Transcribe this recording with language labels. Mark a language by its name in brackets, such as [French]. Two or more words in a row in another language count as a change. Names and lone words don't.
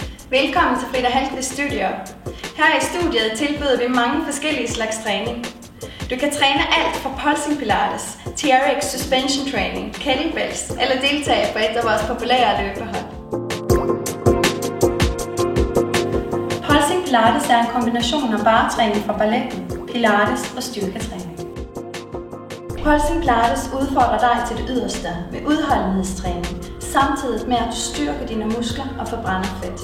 [Danish] Velkommen til Frida Halkvist Studio. Her i studiet tilbyder vi mange forskellige slags træning. Du kan træne alt fra [English] pulsing pilates, TRX suspension training, [Danish] kettlebells eller deltage på et af vores populære løbehold. [English] Pulsing pilates [Danish] er en kombination af bartræning fra balletten, pilates og styrketræning. [English] Pulsing pilates [Danish] udfordrer dig til det yderste med udholdenhedstræning, samtidig med at du styrker dine muskler og forbrænder fedt.